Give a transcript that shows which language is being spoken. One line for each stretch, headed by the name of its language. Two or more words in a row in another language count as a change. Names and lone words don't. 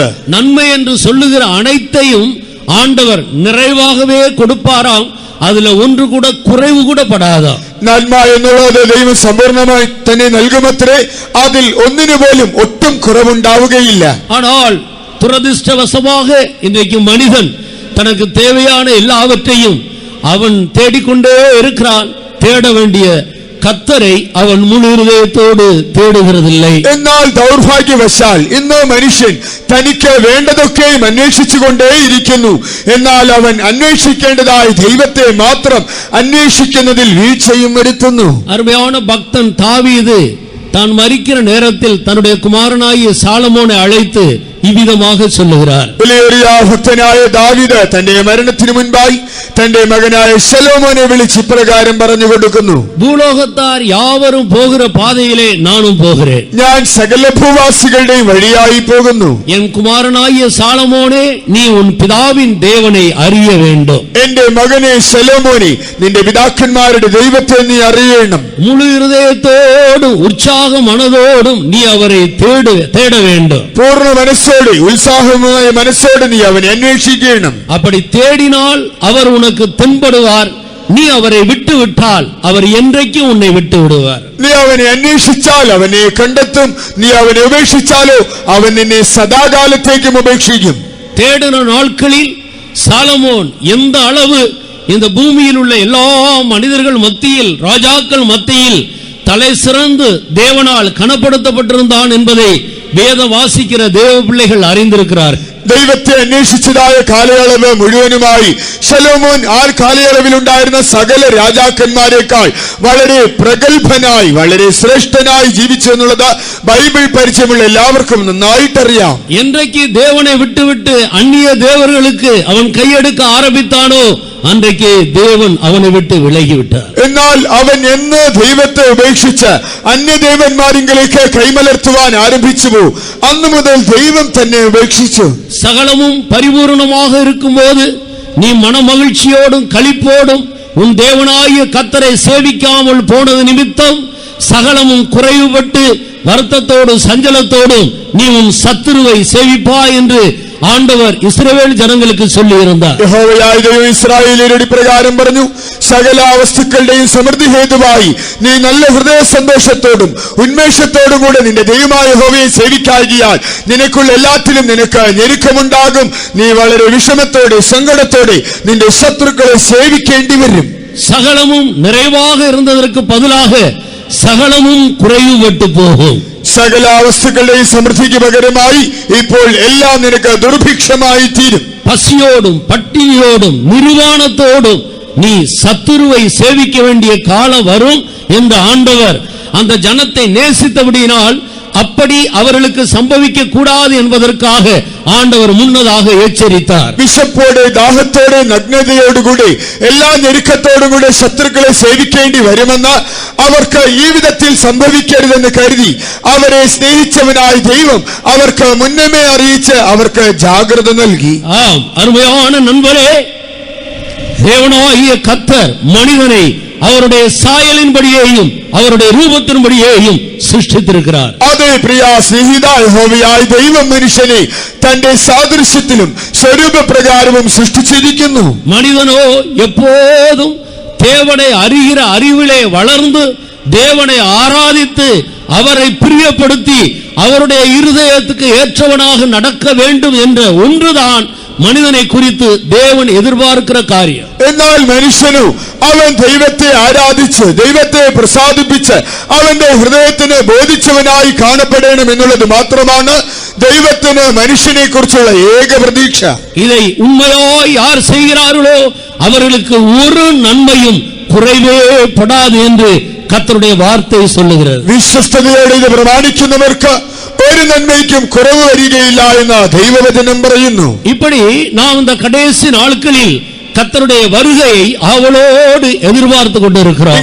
Tamil: நன்மை என்று சொல்லுகிற அனைத்தையும் ஆண்டவர் நிறைவாகவே கொடுப்பாராம். அதுல ஒன்று கூட குறைவு கூட படாதா.
Malayalam: നന്മ എന്നുള്ളത് ദൈവം സമ്പൂർണമായി തന്നെ നൽകുമത്രേ, അതിൽ ഒന്നിനു പോലും ഒട്ടും കുറവുണ്ടാവുകയില്ല.
Tamil: ஆனால் துரதிர்ஷ்டவசமாக இன்றைக்கு மனிதன் தனக்கு தேவையான எல்லாவற்றையும் அவன் தேடிக்கொண்டே இருக்கிறான். தேட வேண்டிய கர்த்தரை அவன் முழு இதயத்தோடு தேடுகிறதில்லை.
Malayalam: എന്നാൽ ദൗർഭാഗ്യവശാൽ ഇന്ന് മനുഷ്യൻ തനിക്ക് വേണ്ടതൊക്കെയും അന്വേഷിച്ചുകൊണ്ടേയിരിക്കുന്നു. എന്നാൽ അവൻ അന്വേഷിക്കേണ്ടതായ ദൈവത്തെ മാത്രം അന്വേഷിക്കുന്നതിൽ വീഴ്ചയും വരുത്തുന്നു.
Tamil: அருமையான பக்தன் தாவீது தான் மரிக்கிற நேரத்தில் தன்னுடைய குமாரனாகிய சாலமோனை அழைத்து இவ்விதமாக சொல்லுகிறார்.
Malayalam: വിലയേറിയ ഭക്തനായ ദാവീദ് തന്റെ മരണത്തിനു മുൻപായി തന്റെ മകനായ ശലോമോനെ വിളിച്ച് ഇപ്രകാരം പറഞ്ഞു കൊടുക്കുന്നു.
Tamil: பூலோகத்தார் யாவரும் போகிற பாதையிலே நானும் போகிறேன்.
Malayalam: ഞാൻ സകല ഭൂവാസികളുടെയും വഴിയായി പോകുന്നു.
Tamil: என் குமாரனாகிய சாலமோனே, நீ உன் பிதாவின் தேவனை அறிய வேண்டும்.
Malayalam: എന്റെ മകനെ ശലോമോനെ, നിന്റെ പിതാക്കന്മാരുടെ ദൈവത്തെ നീ അറിയണം.
Tamil: முழு இருதயத்தோடும் உற்சாக மனதோடும் நீ அவரை தேட வேண்டும்.
Malayalam: പൂർണ്ണ മനസ്സോടെ ഉത്സാഹമായ മനസ്സോടെ നീ അവനെ അന്വേഷിക്കണം.
Tamil: அப்படி தேடினால் அவர் உனக்கு தென்படுவார். நீ அவரை விட்டு விட்டால் அவர் என்றைக்கும் உன்னை விட்டு விடுவார்.
Malayalam: നീ അവനെ അന്വേഷിച്ചാൽ അവനെ കണ്ടെത്തും. നീ അവനെ ഉപേക്ഷിച്ചാലോ അവൻ നിന്നെ സദാകാലത്തേക്കും ഉപേക്ഷിക്കും.
Tamil: தேடின நாட்களில் சாலமோன் எந்த அளவு இந்த பூமியில் உள்ள எல்லா மனிதர்கள் மத்தியில், ராஜாக்கள் மத்தியில் தலை சிறந்து தேவனால் கனப்படுத்தப்பட்டிருந்தான் என்பதை வேதம் வாசிக்கிற தேவ பிள்ளைகள் அறிந்திருக்கிறார்.
Malayalam: ദൈവത്തെ അന്വേഷിച്ചതായ കാലയളവ് മുഴുവനുമായി ശലോമോൻ ആ കാലയളവിൽ ഉണ്ടായിരുന്ന സകല രാജാക്കന്മാരെക്കാൾ വളരെ പ്രഗത്ഭനായി, വളരെ ശ്രേഷ്ഠനായി ജീവിച്ചു എന്നുള്ളത് ബൈബിൾ പരിചയമുള്ള എല്ലാവർക്കും നന്നായിട്ടറിയാം.
Tamil: என்றைக்கு தேவனை விட்டுவிட்டு அந்நிய தேவர்களுக்கு அவன் கையெடுக்க ஆரம்பித்தானோ அன்றைக்கு தேவன் அவனை விட்டு விலகிவிட்டார்.
Malayalam: എന്നാൽ അവൻ എന്ന് ദൈവത്തെ ഉപേക്ഷിച്ച് അന്യദേവന്മാരിലേക്ക് കൈമലർത്തുവാൻ ആരംഭിച്ചു, അന്നു മുതൽ ദൈവം തന്നെ ഉപേക്ഷിച്ചു.
Tamil: சகலமும் பரிபூர்ணமாக இருக்கும்போது நீ மனமகிழ்ச்சியோடும் களிப்போடும் உன் தேவனாகிய கர்த்தரை சேவிக்காமல் போனது நிமித்தம் சகலமும் குறைவுபட்டு வருத்தத்தோடும் சஞ்சலத்தோடும் நீ உன் சத்துருவை சேவிப்பாய் என்று ஆண்டவர் இஸ்ரவேல் ஜனங்களுக்கு சொல்லி இருந்தார்.
Malayalam: യഹോവയായ ദൈവം ഇസ്രായേലിനോട് പ്രകാരം പറഞ്ഞു, സകല വസ്തുക്കളുടെയും സമൃദ്ധി ഹേതുവായി നീ നല്ല ഹൃദയ സന്തോഷത്തോടും ഉന്മേഷത്തോടും കൂടെ നിന്റെ ദൈവമായ യഹോവയെ സേവിക്കാകിയാൽ നിനക്കുള്ള എല്ലാത്തിലും നിനക്ക് ഞെരുക്കമുണ്ടാകും. നീ വളരെ വിഷമത്തോടെ സങ്കടത്തോടെ നിന്റെ ശത്രുക്കളെ സേവിക്കേണ്ടി വരും.
Tamil: சகலமும் நிறைவாக இருந்ததற்கு பதிலாக சகலமும் குறைவுபட்டு போகும்.
Malayalam: സകല വസ്തുക്കളുടെയും സമൃദ്ധിക്ക് പകരമായി ഇപ്പോൾ എല്ലാം നിനക്ക് ദുർഭിക്ഷമായി തീരും.
Tamil: பசியோடும் பட்டினியோடும் நிர்வாணத்தோடும் நீ சத்துருவை சேவிக்க வேண்டிய காலம் வரும் என்று ஆண்டவர் அந்த ஜனத்தை நேசித்தபடியினால் அப்படி அவர்களுக்கு சம்பவிக்க கூடாது என்பதற்காக ஆண்டவர் முன்னதாக எச்சரித்தார்.
Malayalam: വിശപ്പോടെ ദാഹത്തോടെ നഗ്നതയോടുകൂടി എല്ലാ ഞെരുക്കത്തോടും കൂടെ ശത്രുക്കളെ സേവിക്കേണ്ടി വരുമെന്ന് അവർക്ക് ഈ വിധത്തിൽ സംഭവിക്കരുതെന്ന് കരുതി അവരെ സ്നേഹിച്ചവനായ ദൈവം അവർക്ക് മുന്നമേ അറിയിച്ച് അവർക്ക് ജാഗ്രത നൽകി.
Tamil: ஆம், அருமையான நண்பரே, தேவனாகிய கர்த்தர் மனிதனை அவருடைய சாயலின்படியேயும் அவருடைய ரூபத்தின்படியேயும் சிருஷ்டித்திருக்கிறார்.
Malayalam: അതേ പ്രിയ സ്നേഹിത, യഹോവയായ ദൈവം മനുഷ്യനെ തന്റെ സാദൃശ്യത്തിലും സ്വരൂപപ്രകാരവും സൃഷ്ടിച്ചിരിക്കുന്നു.
Tamil: மனிதனோ எப்போதும் தேவனை அறிகிற அறிவிலே வளர்ந்து தேவனை ஆராதித்து அவரை பிரியப்படுத்தி அவருடைய இருதயத்துக்கு ஏற்றவனாக நடக்க வேண்டும் என்ற ஒன்றுதான் மனிதனை குறித்து தேவன் எதிர்பார்க்கிற காரியம்.
Malayalam: എന്നാൽ മനുഷ്യനു അവൻ ദൈവത്തെ ആരാധിച്ച് ദൈവത്തെ പ്രസാദിപ്പിച്ച് അവന്റെ ഹൃദയത്തിന് ബോധിച്ചവനായി കാണപ്പെടണം എന്നുള്ളത് മാത്രമാണ് ദൈവത്തിന് മനുഷ്യനെ കുറിച്ചുള്ള ഏക പ്രതീക്ഷ.
Tamil: இதை உண்மையாய் யார் செய்கிறார்களோ அவர்களுக்கு ஒரு நன்மையும் குறைவே படாது என்று கர்த்தருடைய வார்த்தை சொல்லுகிறது.
Malayalam: വിശ്വസ്തയോടെ ഇത് പ്രമാണിക്കുന്നവർക്ക് ഒരു നന്മയ്ക്കും കുറവ് വരികയില്ല എന്ന് ദൈവവചനം പറയുന്നു.
Tamil: இப்படி நாம் இந்த கடைசி நாட்களில் கர்த்தருடைய வருகையை ஆவலோடு எதிர்பார்த்து கொண்டிருக்கிறோம்.